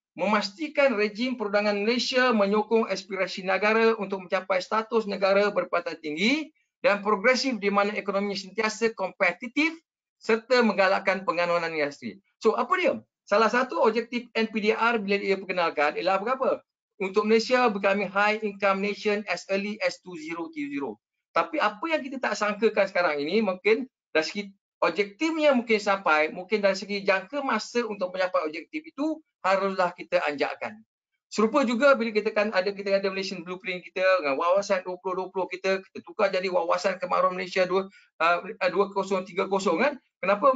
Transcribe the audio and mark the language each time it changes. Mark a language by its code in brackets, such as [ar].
[ms] Memastikan rejim perundangan Malaysia menyokong aspirasi negara untuk mencapai status negara berpandang tinggi dan progresif di mana ekonominya sentiasa kompetitif serta menggalakkan penganuan industri. So apa dia? Salah satu objektif NPDIR bila dia perkenalkan ialah berapa? Untuk [en] Malaysia becoming high income nation as early as 2030. [ms] Tapi apa yang kita tak sangkakan sekarang ini, mungkin dari segi objektifnya mungkin sampai, mungkin dari segi jangka masa untuk mencapai objektif itu haruslah kita anjakkan. Serupa juga bila kita ada Malaysian Blueprint kita dengan wawasan 2020 kita tukar jadi wawasan kemaruan Malaysia 2030 kan. Kenapa?